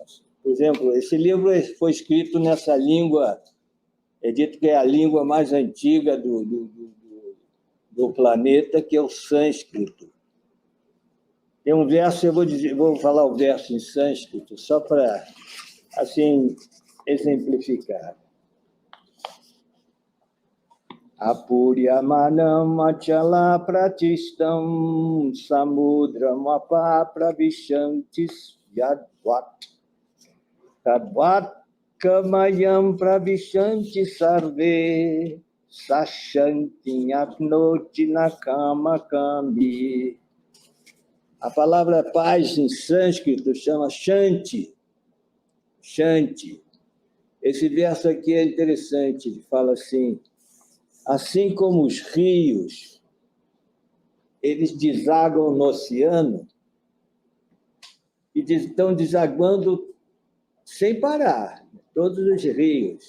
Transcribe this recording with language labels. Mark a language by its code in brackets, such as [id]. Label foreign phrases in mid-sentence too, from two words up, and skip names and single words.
[pt] Por exemplo, esse livro foi escrito nessa língua, é dito que é a língua mais antiga do planeta, que é o sânscrito. Tem um verso, eu vou falar o verso em sânscrito, só para, assim, exemplificar. [sa] Apuryamanam achala pratistam samudram apapravishantis yadvat tadvat kamayam pravishanti sarve sashanti apnoti nakama kambi. [pt] A palavra paz em sânscrito chama shanti. Shanti. Esse verso aqui é interessante, ele fala assim: assim como os rios, eles desaguam no oceano e estão desaguando sem parar, todos os rios.